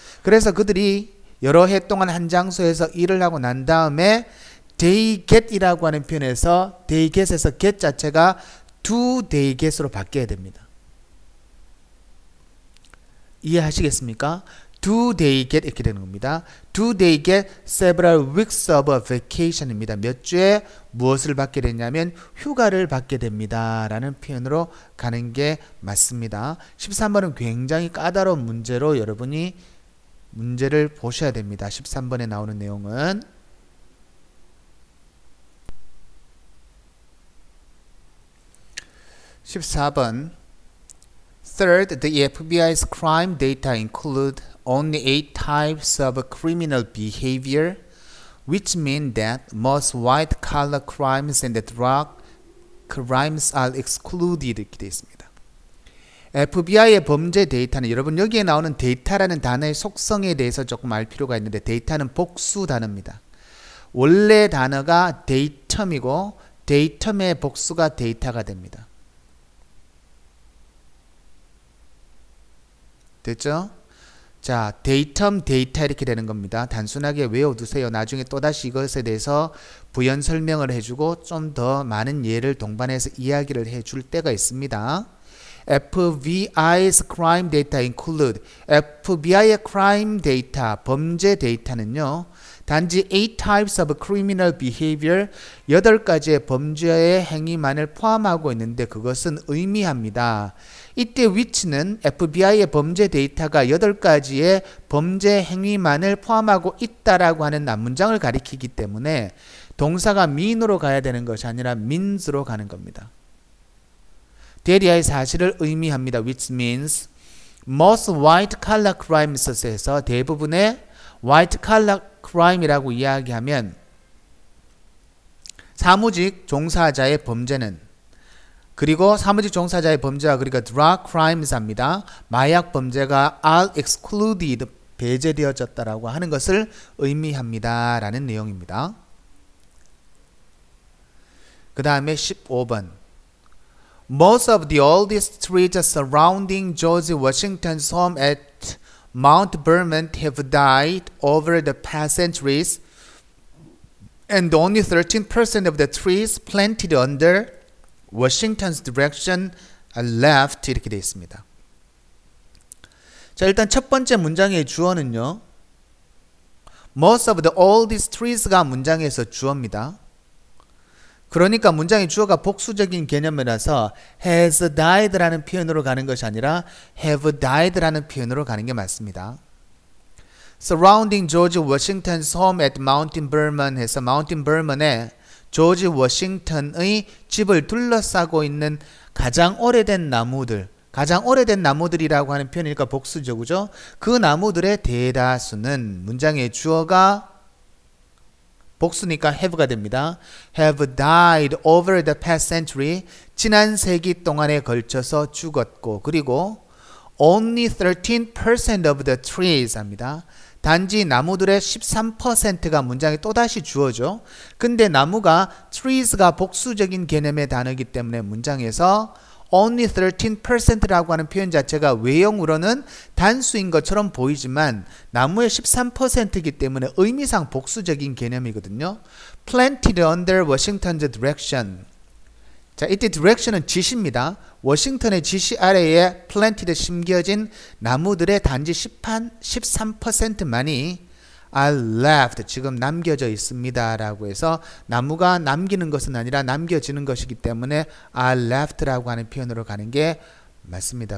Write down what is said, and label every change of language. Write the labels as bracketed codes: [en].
[ko] 그래서 그들이 여러 해 동안 한 장소에서 일을 하고 난 다음에 they get이라고 하는 표현에서 they get에서 get 자체가 do they get으로 바뀌어야 됩니다. 이해하시겠습니까? [en] Do they get [ko] 이렇게 되는 겁니다. [en] Do they get several weeks of vacation입니다. [ko] 몇 주에 무엇을 받게 되냐면 휴가를 받게 됩니다. 라는 표현으로 가는 게 맞습니다. 13번은 굉장히 까다로운 문제로 여러분이 문제를 보셔야 됩니다. 13번에 나오는 내용은 [en] 14번 Third, the FBI's crime data include only 8 types of criminal behavior, which mean that most white-collar crimes and drug crimes are excluded. [ko] 이렇게 되어 있습니다. FBI의 범죄 데이터는 여러분 여기에 나오는 데이터라는 단어의 속성에 대해서 조금 알 필요가 있는데 데이터는 복수 단어입니다. 원래 단어가 데이텀이고 데이텀의 복수가 데이터가 됩니다. 됐죠? 자, 데이텀, 데이터 이렇게 되는 겁니다. 단순하게 외워두세요. 나중에 또다시 이것에 대해서 부연 설명을 해주고 좀 더 많은 예를 동반해서 이야기를 해줄 때가 있습니다. [en] FBI's crime data include [ko] FBI의 crime data, 범죄 데이터는요. 단지 [en] 8 types of criminal behavior, [ko] 8가지의 범죄의 행위만을 포함하고 있는데 그것은 의미합니다. 이때 which는 FBI의 범죄 데이터가 8가지의 범죄 행위만을 포함하고 있다라고 하는 문장을 가리키기 때문에 동사가 mean으로 가야 되는 것이 아니라 means로 가는 겁니다. 대리하의 사실을 의미합니다. [en] which means most white collar crimes [ko] 에서 대부분의 white collar crime이라고 이야기하면 사무직 종사자의 범죄는 그리고 사무직 종사자의 범죄가 그러니까 drug crimes입니다. 마약 범죄가 are excluded 배제되어졌다라고 하는 것을 의미합니다. 라는 내용입니다. 그 다음에 [en] 15번 Most of the oldest streets surrounding George Washington's home at Mount Vernon have died over the past centuries, and only 13% of the trees planted under Washington's direction are left. [ko] 이렇게 되어 있습니다. 자, 일단 첫 번째 문장의 주어는요. [en] Most of the oldest trees가 문장에서 주어입니다. [ko] 그러니까 문장의 주어가 복수적인 개념이라서 has died라는 표현으로 가는 것이 아니라 have died라는 표현으로 가는 게 맞습니다. [en] Surrounding George Washington's home at Mount Vernon [ko] 해서 Mount Vernon에 조지 워싱턴의 집을 둘러싸고 있는 가장 오래된 나무들, 가장 오래된 나무들이라고 하는 표현이니까 복수죠, 그죠? 그 나무들의 대다수는 문장의 주어가 복수니까 have가 됩니다. [en] have died over the past century. [ko] 지난 세기 동안에 걸쳐서 죽었고, 그리고 [en] only 13% of the trees [ko] 합니다. 단지 나무들의 13%가 문장에 또다시 주어져. 근데 나무가 trees가 복수적인 개념의 단어이기 때문에 문장에서 only 13%라고 하는 표현 자체가 외형으로는 단수인 것처럼 보이지만 나무의 13%이기 때문에 의미상 복수적인 개념이거든요. [en] Planted under Washington's direction. [ko] 자, 이때 direction은 지시입니다. 워싱턴의 지시 아래에 planted 심겨진 나무들의 단지 13%만이 are left, 지금 남겨져 있습니다 라고 해서 나무가 남기는 것은 아니라 남겨지는 것이기 때문에 are left 라고 하는 표현으로 가는 게 맞습니다.